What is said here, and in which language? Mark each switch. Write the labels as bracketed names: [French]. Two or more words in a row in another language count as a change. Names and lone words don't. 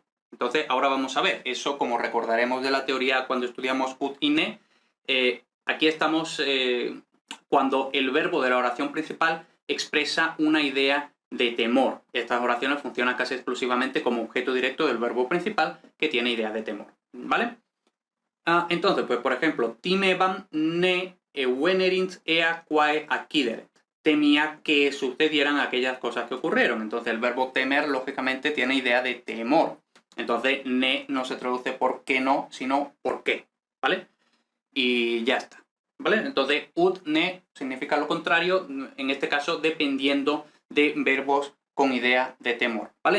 [Spanish] Entonces, ahora vamos a ver, eso como recordaremos de la teoría cuando estudiamos ut y ne, aquí estamos cuando el verbo de la oración principal expresa una idea de temor. Estas oraciones funcionan casi exclusivamente como objeto directo del verbo principal que tiene idea de temor, ¿vale? Entonces, pues por ejemplo, [Latin] timebam ne evenerint ea quae accideret. [Spanish] Temía que sucedieran aquellas cosas que ocurrieron. Entonces el verbo temer, lógicamente, tiene idea de temor. Entonces, ne no se traduce por qué no, sino por qué, ¿vale? Y ya está, ¿vale? Entonces, [Latin] ut, ne [Spanish] significa lo contrario, en este caso, dependiendo de verbos con idea de temor, ¿vale?